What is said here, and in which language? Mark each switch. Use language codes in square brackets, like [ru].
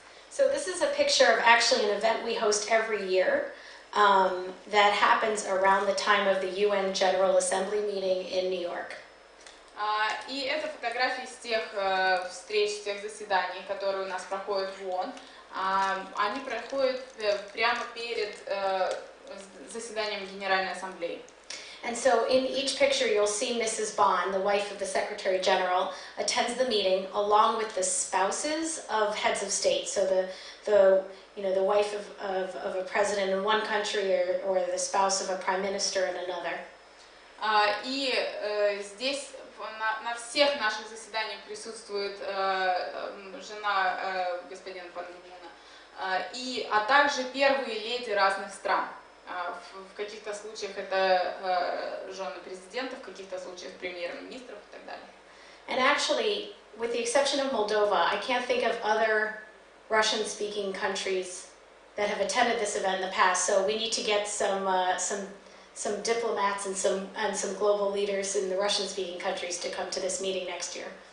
[en] So this is a picture of actually an event we host every year that happens around the time of the UN General Assembly meeting in New York. [ru] И это фотографии с тех встреч, с тех заседаний, которые у нас проходят в ООН. Они проходят прямо перед заседанием Генеральной Ассамблеи. [en] And so in each picture you'll see Mrs. Ban, the wife of the Secretary General, attends the meeting along with the spouses of heads of state. So the wife of a president in one country or the spouse of a prime minister in another. [ru] И здесь на всех наших заседаниях присутствует жена господина Пан Ги Муна, а также первые леди разных стран. В каких-то случаях это жены президентов, в каких-то случаях премьер-министров и так далее. [en] And actually, with the exception of Moldova, I can't think of other Russian-speaking countries that have attended this event in the past. So we need to get some diplomats and some global leaders in the Russian-speaking countries to come to this meeting next year.